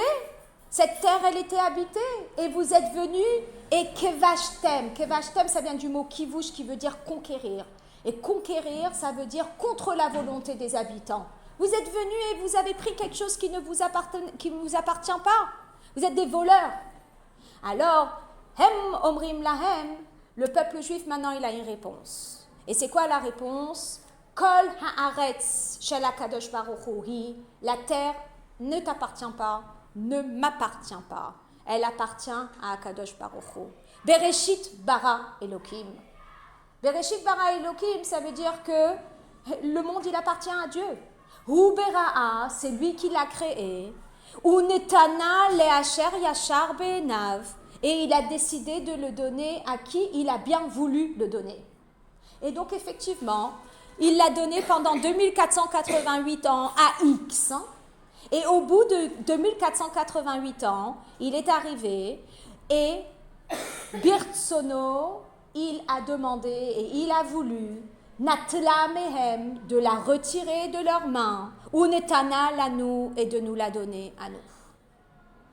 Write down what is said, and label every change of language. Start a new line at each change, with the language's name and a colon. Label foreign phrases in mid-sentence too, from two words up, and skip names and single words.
French: Cette terre, elle était habitée. Et vous êtes venus et kevashtem. Kevashtem, ça vient du mot kivush qui veut dire conquérir. Et conquérir, ça veut dire contre la volonté des habitants. Vous êtes venus et vous avez pris quelque chose qui ne vous appartient pas. Vous êtes des voleurs.
Hebrew: Alors, הם אומרים להם,
French: le peuple juif maintenant il a une réponse. Et c'est quoi la réponse?
Hebrew: כל הארץ של הקדוש ברוך הוא היא,
French: la terre ne t'appartient pas, ne m'appartient pas. Elle appartient à
Hebrew: הקדוש ברוך הוא. בראשית ברא אלהים. בראשית ברא אלהים,
French: ça veut dire que le monde il appartient à Dieu.
Hebrew: הוא בראה,
French: c'est lui qui l'a créé.
Hebrew: ונתנה לאשר ישר בעיניו,
French: et il a décidé de le donner à qui il a bien voulu le donner. Et donc effectivement, il l'a donné pendant 2488 ans à X, et au bout de 2488 ans, il est arrivé, et Birtsono, il a demandé et il a voulu
Hebrew: נטלה מהם,
French: de la retirer de leurs mains,
Hebrew: ונתנה לנו,
French: et de nous la donner à nous.